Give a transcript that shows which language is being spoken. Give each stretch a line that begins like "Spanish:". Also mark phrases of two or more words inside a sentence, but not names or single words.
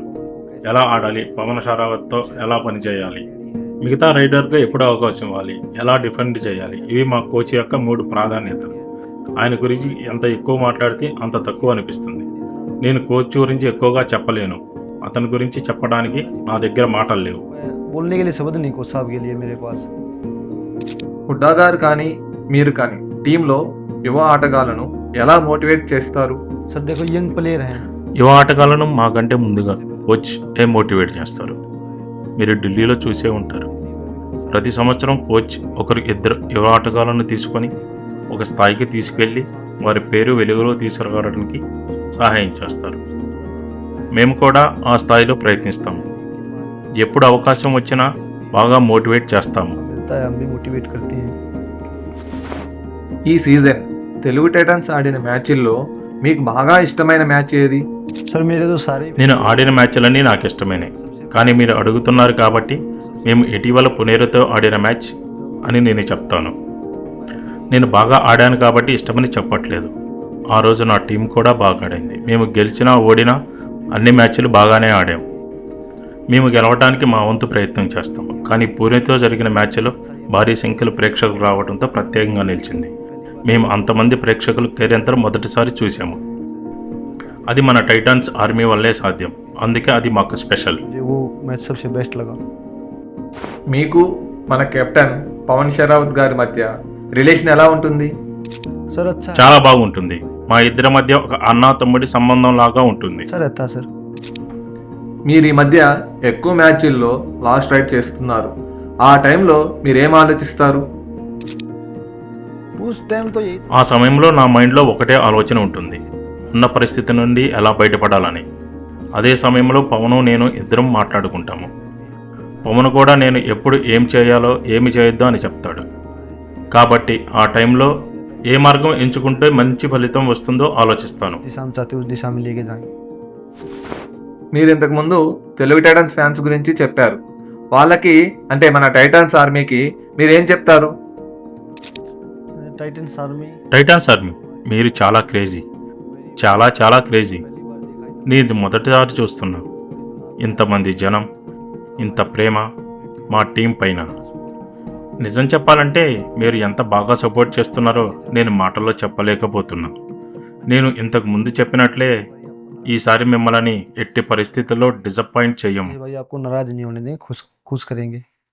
Telugu: ఎలా ఆడాలి, పవన్ షరావత్తో ఎలా పనిచేయాలి, మిగతా రైడర్గా ఎప్పుడు అవకాశం ఇవ్వాలి, ఎలా డిఫెండ్ చేయాలి, ఇవి మా కోచ్ యొక్క 3 ప్రాధాన్యతలు. ఆయన గురించి ఎంత ఎక్కువ మాట్లాడితే అంత తక్కువ అనిపిస్తుంది. నేను కోచ్ గురించి ఎక్కువగా చెప్పలేను. అతని గురించి చెప్పడానికి నా దగ్గర మాటలు లేవు.
Hindi: बोलने के लिए शब्द नहीं कोच साहब के लिए मेरे पास।
Telugu: హుడ్డా గారు కానీ మీరు కానీ టీంలో యువ ఆటగాళ్లను ఎలా మోటివేట్ చేస్తారు?
Hindi: सर देखो
English: young player
Hindi: हैं,
Telugu: యువ ఆటగాళ్లను మాకంటే ముందుగా కోచ్ మోటివేట్ చేస్తారు. మీరు ఢిల్లీలో చూసే ఉంటారు. ప్రతి సంవత్సరం కోచ్ ఇద్దరు యువ ఆటగాళ్లను తీసుకొని ఒక స్థాయికి తీసుకెళ్ళి వారి పేరు వెలుగులో తీసుకురావడానికి సహాయం చేస్తారు. మేము కూడా ఆ స్థాయిలో ప్రయత్నిస్తాము. ఎప్పుడు అవకాశం వచ్చినా బాగా మోటివేట్ చేస్తాము.
Hindi: मिलता है हम भी मोटिवेट करते हैं।
Telugu: ఈ సీజన్ తెలుగు టైటన్స్ ఆడిన మ్యాచ్ల్లో మీకు బాగా ఇష్టమైన మ్యాచ్ ఏది?
Hindi: सर मेरे तो सारे
Telugu: నేను ఆడిన మ్యాచ్లన్నీ నాకు ఇష్టమైనవి, కానీ మీరు అడుగుతున్నారు కాబట్టి మేము ఇటీవల పునేరుతో ఆడిన మ్యాచ్ అని నేను చెప్తాను. నేను బాగా ఆడాను కాబట్టి ఇష్టమని చెప్పట్లేదు. ఆ రోజు నా టీం కూడా బాగా ఆడింది. మేము గెలిచినా ఓడినా అన్ని మ్యాచ్లు బాగానే ఆడాం. మేము గెలవడానికి మా వంతు ప్రయత్నం చేస్తాం. కానీ పూణేతో జరిగిన మ్యాచ్లో భారీ సంఖ్యలో ప్రేక్షకులు రావడంతో ప్రత్యేకంగా నిలిచింది. మేము అంతమంది ప్రేక్షకులు కెరీర్ మొదటిసారి చూసాము. అది మన టైటాన్స్ ఆర్మీ వల్లే సాధ్యం. అందుకే అది మాకు స్పెషల్.
Hindi: मुझे वो मैच सबसे बेस्ट लगा।
Telugu: మీకు మన కెప్టెన్ పవన్ షరావత్ గారి మధ్య రిలేషన్ ఎలా ఉంటుంది?
Hindi: सर अच्छा
Telugu: చాలా బాగుంటుంది. మా ఇద్దరి మధ్య ఒక అన్నా తమ్ముడి సంబంధం లాగా ఉంటుంది.
Hindi: अच्छा रहता है सर।
Telugu: మీరు ఈ మధ్య ఎక్కువ మ్యాచ్ల్లో
English: last raid
Telugu: చేస్తున్నారు. ఆ టైంలో మీరేం ఆలోచిస్తారు?
Hindi: उस टाइम तो यही
Telugu: ఆ సమయంలో నా మైండ్లో ఒకటే ఆలోచన ఉంటుంది, ఉన్న పరిస్థితి నుండి ఎలా బయటపడాలని. అదే సమయంలో పవను నేను ఇద్దరం మాట్లాడుకుంటాము. పవన్ కూడా నేను ఎప్పుడు ఏం చేయాలో ఏమి చేయొద్దో అని చెప్తాడు. కాబట్టి ఆ టైంలో ఏ మార్గం ఎంచుకుంటే మంచి ఫలితం వస్తుందో ఆలోచిస్తాను.
Hindi: दिशा हम चाहते हैं उस दिशा में लेके जाएं।
Telugu: మీరు ఇంతకుముందు తెలుగు టైటన్స్ ఫ్యాన్స్ గురించి చెప్పారు. వాళ్ళకి అంటే మన టైటన్స్ ఆర్మీకి మీరేం చెప్తారు?
Hindi: टाइटन्स आर्मी
Telugu: టైటాన్స్ ఆర్మీ మీరు చాలా క్రేజీ, చాలా చాలా క్రేజీ. నేను మొదటిసారి చూస్తున్నా ఇంతమంది జనం, ఇంత ప్రేమ మా టీం పైన. నిజం చెప్పాలంటే మీరు ఎంత బాగా సపోర్ట్ చేస్తున్నారో నేను మాటల్లో చెప్పలేకపోతున్నా. నేను ఇంతకు ముందు చెప్పినట్లే ఈసారి మిమ్మల్ని ఎట్టి పరిస్థితుల్లో డిసప్పాయింట్ చెయ్యము.
Hindi: भाई आपको नाराज नहीं होने देंगे, खुश खुश करेंगे।